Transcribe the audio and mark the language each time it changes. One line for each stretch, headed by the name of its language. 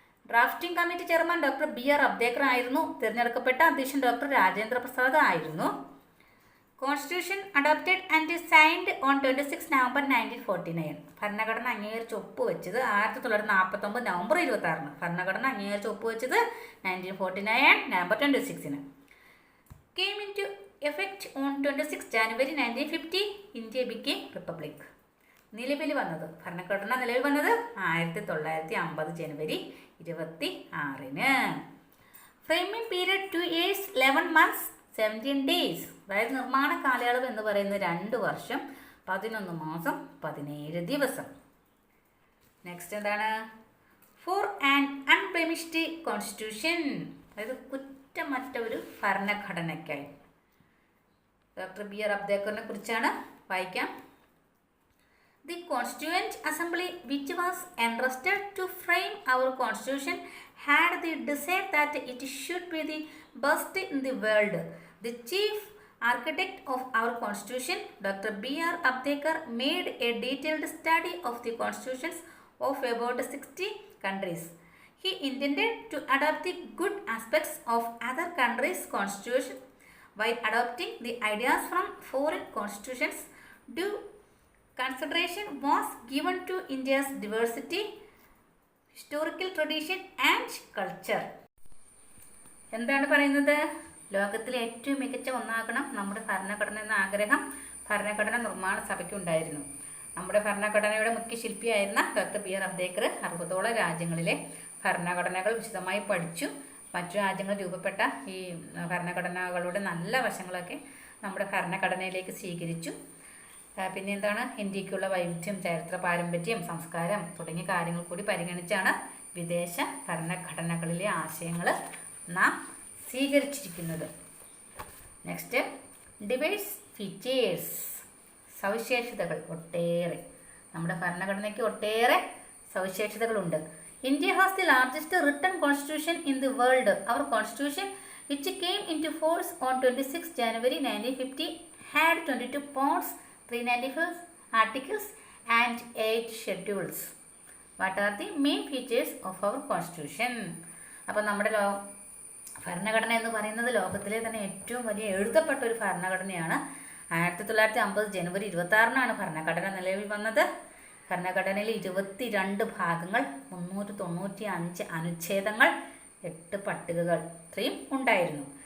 Malayalam: Drafting committee chairman doctor B.R. അബ്ദേക്കർ ആയിരുന്നു. തിരഞ്ഞെടുക്കപ്പെട്ട അധ്യക്ഷൻ ഡോക്ടർ രാജേന്ദ്ര പ്രസാദ് ആയിരുന്നു.
English: Constitution adopted and signed on 26 November 1949.
Malayalam: ഭരണഘടന അംഗീകരിച്ച് ഒപ്പുവെച്ചത് 1949 നവംബർ 26. ഭരണഘടന അംഗീകരിച്ച് ഒപ്പുവെച്ചത് 1949 November 26.
English: Came into effect on 26 January 1950. India became republic.
Malayalam: നിലവിൽ വന്നത് ഭരണഘടന നിലവിൽ വന്നത് 1950 ജനുവരി 26.
English: Framing period 2 years 11 months 17 days.
Malayalam: അതായത് നിർമ്മാണ കാലയളവ് എന്ന് പറയുന്നത് 2 വർഷം 11 മാസം 17 ദിവസം. നെക്സ്റ്റ് എന്താണ്?
English: for an unblemished constitution,
Malayalam: അതായത് കുറ്റമറ്റ ഒരു ഭരണഘടനയ്ക്കായി. Doctor B.R. അബ്ദേക്കറിനെ കുറിച്ചാണ് വായിക്കാം.
English: The Constituent Assembly, which was entrusted to frame our Constitution, had the desire that it should be the best in the world. The chief architect of our Constitution, Dr. B.R. Abdekar, made a detailed study of the constitutions of about 60 countries. He intended to adopt the good aspects of other countries' constitution while adopting the ideas from foreign constitutions. Due consideration was given to India's diversity, historical tradition and culture.
Malayalam: എന്താണ് പറയുന്നത്? ലോകത്തിലെ ഏറ്റവും മികച്ച ഒന്നാകണം നമ്മുടെ ഭരണഘടന എന്ന ആഗ്രഹം ഭരണഘടന നിർമ്മാണ സഭയ്ക്കുണ്ടായിരുന്നു. നമ്മുടെ ഭരണഘടനയുടെ മുഖ്യ ശില്പിയായിരുന്ന ഡോക്ടർ B.R. അബ്ദേക്കർ 60ഓളം രാജ്യങ്ങളിലെ ഭരണഘടനകൾ വിശദമായി പഠിച്ചു. മറ്റു രാജ്യങ്ങൾ രൂപപ്പെട്ട ഈ ഭരണഘടനകളുടെ നല്ല വശങ്ങളൊക്കെ നമ്മുടെ ഭരണഘടനയിലേക്ക് സ്വീകരിച്ചു. പിന്നെ എന്താണ്? ഇന്ത്യക്കുള്ള വൈവിധ്യം, ചരിത്ര പാരമ്പര്യം, സംസ്കാരം തുടങ്ങിയ കാര്യങ്ങൾ കൂടി പരിഗണിച്ചാണ് വിദേശ ഭരണഘടനകളിലെ ആശയങ്ങൾ നാം സ്വീകരിച്ചിരിക്കുന്നത്. നെക്സ്റ്റ്,
English: device features,
Malayalam: സവിശേഷതകൾ ഒട്ടേറെ. നമ്മുടെ ഭരണഘടനയ്ക്ക് ഒട്ടേറെ സവിശേഷതകളുണ്ട്.
English: India has the largest written constitution in the world. Our constitution which came into force on 26 January 1950 had 22 parts, 394 articles and 8 schedules. What are the main features of our constitution?
Malayalam: അപ്പോൾ നമ്മുടെ ഭരണഘടന എന്ന് പറയുന്നത് ലോകത്തിലെ തന്നെ ഏറ്റവും വലിയ എഴുതപ്പെട്ട ഒരു ഭരണഘടനയാണ്. 1950 ജനുവരി 26 ഭരണഘടന നിലവിൽ വന്നത്. ഭരണഘടനയിൽ 22 ഭാഗങ്ങൾ, 395 അനുച്ഛേദങ്ങൾ, 8 പട്ടികകൾ ഇത്രയും ഉണ്ടായിരുന്നു.